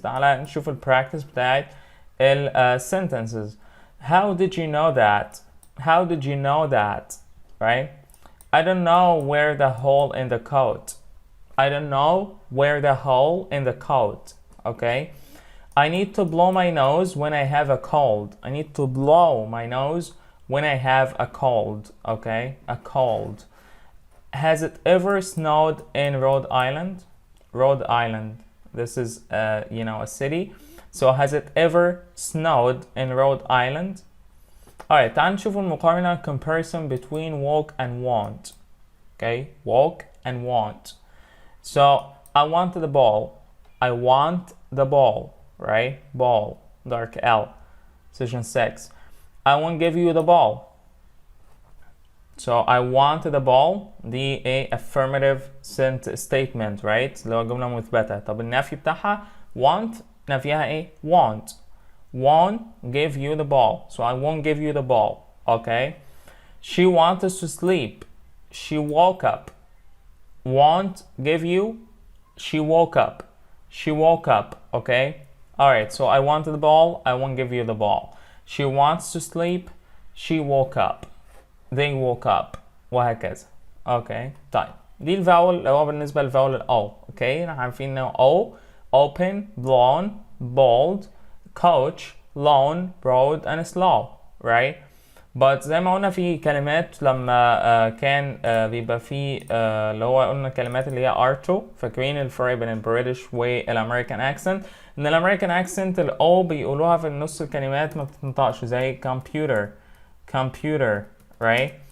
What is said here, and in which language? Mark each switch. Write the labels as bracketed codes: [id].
[ar] تعالى نشوف ال practice بتاعت ال sentences. [en] How did you know that? How did you know that? Right? I don't know where the hole in the coat. I don't know where the hole in the coat. Okay? I need to blow my nose when I have a cold. I need to blow my nose when I have a cold. Okay? A cold. Has it ever snowed in Rhode Island? Rhode Island. This is, a city. So has it ever snowed in Rhode Island? Alright, [ar] تعال نشوف المقارنة [en] comparison between walk and want. Okay, walk and want. So I want the ball. I want the ball, right? Ball, dark L, section 6. I won't give you the ball. So I want the ball دي a affirmative statement, right? [ar] اللي هو جملة مثبتة. طب النفي بتاعها want نفيها ايه؟ won't. [en] Won't give you the ball. So I won't give you the ball. Okay. She wants us to sleep. She woke up. Won't give you. She woke up. She woke up. Okay. Alright. So I want the ball. I won't give you the ball. She wants to sleep. She woke up. They woke up. وهكذا. Okay. طيب. [ar] دي الفاول اللي هو بالنسبة للفاول ال O. [en] Okay. [ar] احنا عارفين انه [en] O. Open. Blown. Bold. coach, loan, road, and slow, right? [ar] But زي ما قلنا في كلمات لما كان بيبقى في اللي هو قلنا الكلمات اللي هي R2. فاكرين الفرق بين البريتش والامريكان اكسنت؟ ان الامريكان اكسنت الاو بيقولوها في النص الكلمات ما بتنطقش، زي computer, right?